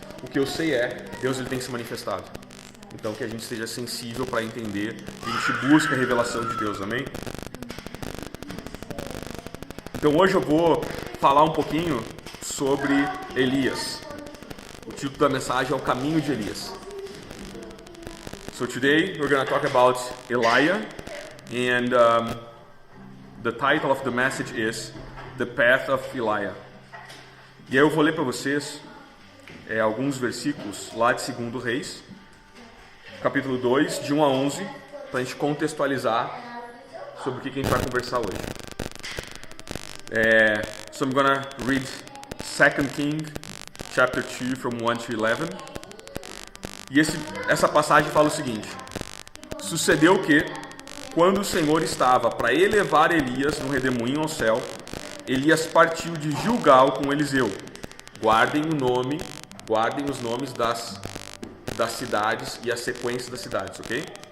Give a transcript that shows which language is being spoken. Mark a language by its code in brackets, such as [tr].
[pt] O que eu sei Deus ele tem se manifestado. Então que a gente esteja sensível para entender, que a gente busque a revelação de Deus, amém? Então hoje eu vou falar um pouquinho sobre Elias. O título da mensagem é O Caminho de Elias. [en] So today we're going to talk about Elijah, and the title of the message is The Path of Elijah. [pt] E aí eu vou ler para vocês alguns versículos lá de 2 Reis, capítulo 2, de 1 a 11, para a gente contextualizar sobre o que a gente vai conversar hoje. [en] So I'm gonna read 2 King, chapter 2, from 1 to 11. [pt] E essa passagem fala o seguinte: sucedeu que, quando o Senhor estava para elevar Elias no redemoinho ao céu, Elias partiu de Gilgal com Eliseu. Guardem os nomes das cidades e a sequência das cidades, ok?